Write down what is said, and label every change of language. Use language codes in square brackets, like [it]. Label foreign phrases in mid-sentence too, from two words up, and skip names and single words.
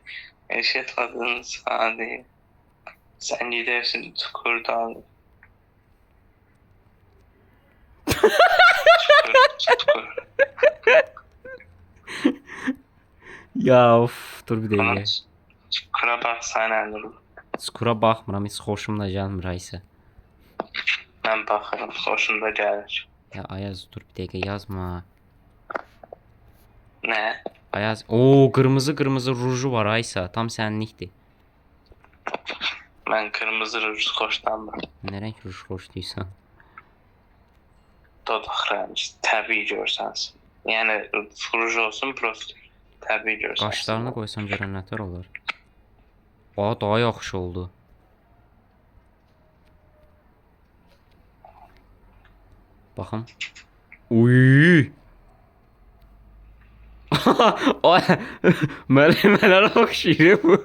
[tr] Yaşatmadın sade. Sen gidersin çukurdan. Çukur. Ya of, dur bir Ama [az] dəqiqə. [tr] çukura baksana Nurul. [az] Skura baxmıram, heç xoşum da gəlmir Aysə. [tr] Ben bakarım. Hoşunda gelir. [az] Ya Ayaz, dur bir dəqiqə yazma. [tr] Ne? [az] Ayaz, o qırmızı qırmızı ruju var Aysa, tam sənlikdir. [tr] Ben kırmızı ruj hoşlanmam. [az] Nə rəng ruj xoşlayırsan? [tr] Dodak rengi. Tabii görsensin. Yani ruj olsun prost. Tabii görsensin. [az] Qaşlarını qoysam görən nətər olar? Aa, daha yaxşı oldu. Baxın. Uy! Ay, müəllimələrə oxşayır bu.